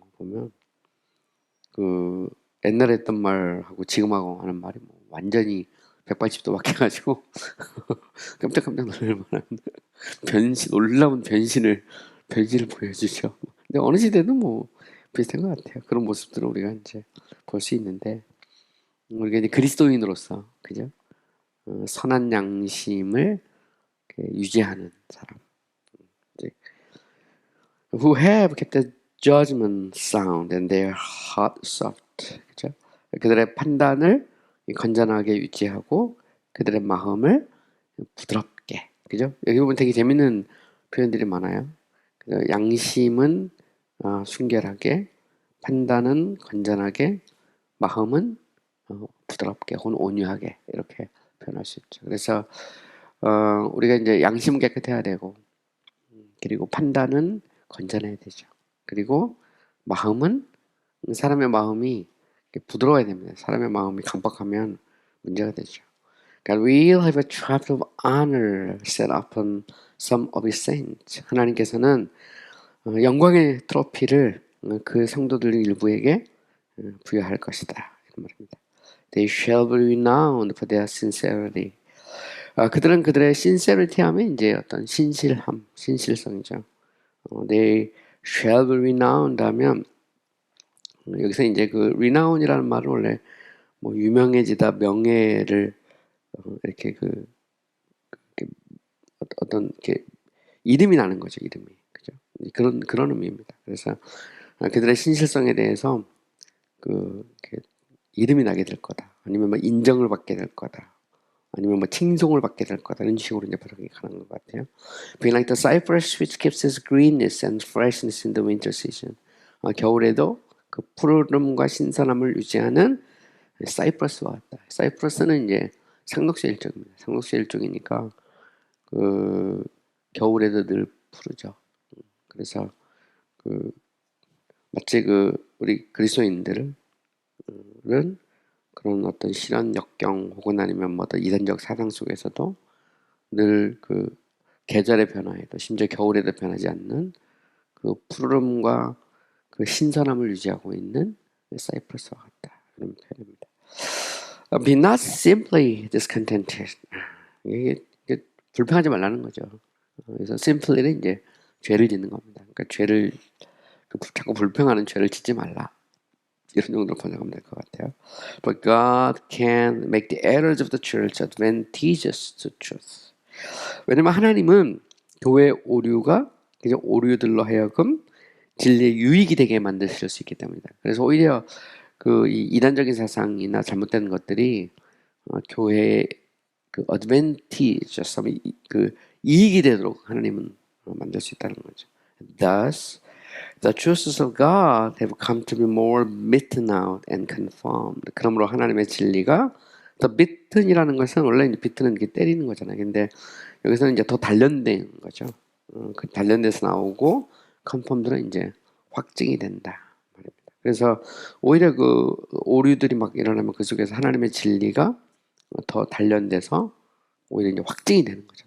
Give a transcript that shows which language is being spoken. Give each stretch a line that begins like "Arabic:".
Korean: 보면 그 옛날에 했던 말하고 지금하고 하는 말이 뭐 완전히 180도 바뀌어가지고 깜짝깜짝 놀랄 만한 놀라운 변신을 보여주죠. 근데 어느 시대도 뭐 비슷한 것 같아요. 그런 모습들을 우리가 이제 볼 수 있는데 우리가 이제 그리스도인으로서 그죠? 선한 양심을 유지하는 사람. 이제
English: who have kept the judgment sound and their heart soft.
Korean: 그죠? 그들의 판단을 건전하게 유지하고 그들의 마음을 부드럽게. 그죠? 여기 보면 되게 재밌는 표현들이 많아요. 양심은 순결하게, 판단은 건전하게, 마음은 부드럽게 혹은 온유하게 이렇게 표현할 수 있죠. 그래서 우리가 이제 양심은 깨끗해야 되고 그리고 판단은 건전해야 되죠. 그리고 마음은 사람의 마음이 부드러워야 됩니다. 사람의 마음이 강박하면 문제가 되죠.
English: God will have a trap of honor set upon some of his saints.
Korean: 하나님께서는 영광의 트로피를 그 성도들 일부에게 부여할 것이다. 이런 말입니다.
English: They shall be renowned for their sincerity.
Korean: 그들은 그들의 sincerity 하면 이제 어떤 신실함, 신실성이죠.
English: They shall be renowned
Korean: 하면 여기서 이제 그 renown이라는 말은 원래 뭐 유명해지다, 명예를 이렇게 어떤 이렇게 이름이 나는 거죠, 이름이. 그죠? 그런 의미입니다. 그래서 그들의 신실성에 대해서 이름이 나게 될 거다. 아니면 뭐 인정을 받게 될 거다. 아니면 뭐 칭송을 받게 될 거다. 이런 식으로 이제 발음이 가는 것 같아요.
English: Being like the cypress which keeps its greenness and freshness in the winter season.
Korean: 겨울에도 그 푸르름과 신선함을 유지하는 사이프러스와 같다. 사이프러스는 이제 상록수 일종입니다. 상록수 일종이니까 겨울에도 늘 푸르죠. 그래서 마치 우리 그리스도인들은 그런 어떤 실현 역경 혹은 아니면 뭐 어떤 이단적 사상 속에서도 늘 계절의 변화에도 심지어 겨울에도 변하지 않는 그 푸르름과 그 신선함을 유지하고 있는 사이프러스와 같다. 그런 표현입니다.
English: Be not simply discontented.
Korean: 이게 불평하지 말라는 거죠. 그래서 simply는 이제 죄를 짓는 겁니다. 그러니까 죄를 자꾸 불평하는 죄를 짓지 말라. 이런 정도로 번역하면 될 것 같아요.
English: But God can make the errors of the church advantageous to truth.
Korean: 왜냐면 하나님은 교회 오류가 그냥 오류들로 하여금 진리의 유익이 되게 만드실 수 있기 때문이다. 그래서 오히려 이 이단적인 사상이나 잘못된 것들이 교회의 advantageous, 이익이 되도록 하나님은 만들 수 있다는 거죠.
English: Thus, the truths of God have come to be more beaten out and confirmed.
Korean: 그러므로 하나님의 진리가 더 beaten이라는 것은 원래 이제 beaten은 이렇게 때리는 거잖아요. 근데 여기서는 이제 더 단련된 거죠. 그 단련돼서 나오고 컨펌들은 이제 확증이 된다 말입니다. 그래서 오히려 그 오류들이 막 일어나면 그 속에서 하나님의 진리가 더 단련돼서 오히려 이제 확증이 되는 거죠.